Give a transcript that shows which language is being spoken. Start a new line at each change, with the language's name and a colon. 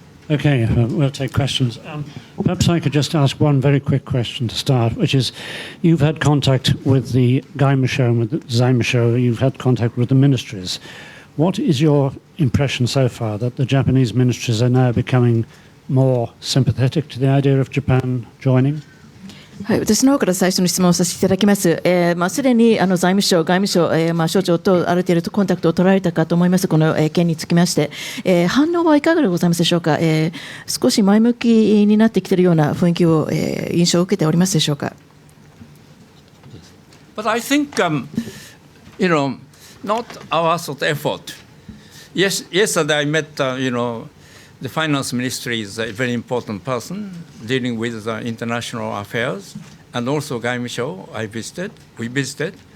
English: Okay, we'll take questions. Perhaps I could just ask one very quick question to start, which is, you've had contact with the Gaimusho and with the Zaimusho, you've had contact with the ministries. What is your impression so far, that the Japanese ministries are now becoming more sympathetic to the idea of Japan joining?
Japanese: はい、私の方から最初に質問させていただきます。すでに財務省、外務省、省庁とある程度コンタクトを取られたかと思います、この件につきまして、反応はいかがでございますでしょうか。少し前向きになってきているような雰囲気を、印象を受けておりますでしょうか。
English: But I think, not our sort of effort. Yesterday I met, the finance ministry is a very important person dealing with international affairs, and also Gaimusho we visited.